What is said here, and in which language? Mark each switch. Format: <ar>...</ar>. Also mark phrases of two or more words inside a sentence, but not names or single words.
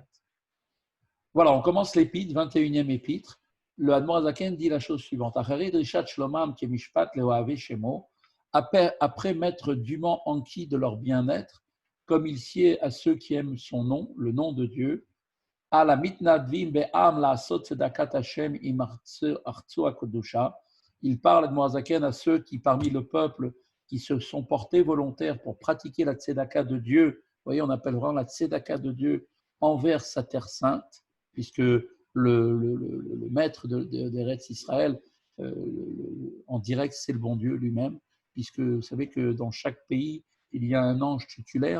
<fr>Voilà, on commence l'épître, 21e épître. Le Admorazaken dit la chose suivante. Après m'être dûment enquis de leur bien-être, comme il sied à ceux qui aiment son nom, le nom de Dieu, à la</fr> <he>מתנדבים בעם לעשות צדקה השם עם ארצו הקדושה.</he> <fr>Il parle Admorazaken à ceux qui, parmi le peuple, qui se sont portés volontaires pour pratiquer la tzedaka de Dieu. Vous voyez, on appelle vraiment la tzedaka de Dieu envers sa terre sainte, puisque le maître d'Eretz Israël, en direct, c'est le bon Dieu lui-même, puisque vous savez que dans chaque pays, il y a un ange tutélaire.</fr>